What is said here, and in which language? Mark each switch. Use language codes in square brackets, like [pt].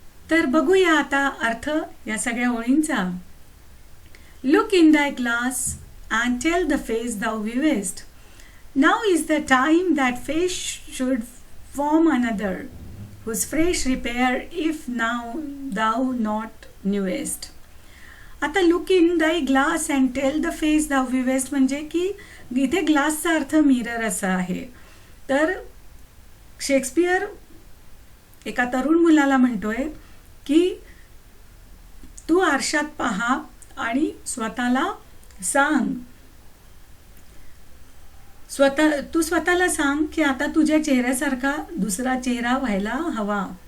[mr] तर बघूया आता अर्थ या सगळ्या ओळींचा. [en] Look in thy glass and tell the face thou viewest. Now is the time that face should form another, whose fresh repair if now thou not knewest. [mr] आता [en] look in thy glass and tell the face thou viewest [mr] म्हणजे की इथे ग्लासचा अर्थ mirror असा आहे. तर Shakespeare एका तरुण मुलाला म्हणतोय की तू आरशात पहा आणि स्वतःला सांग, तू स्वतःला सांग की आता तुझ्या चेहऱ्यासारखा दुसरा चेहरा व्हायला हवा.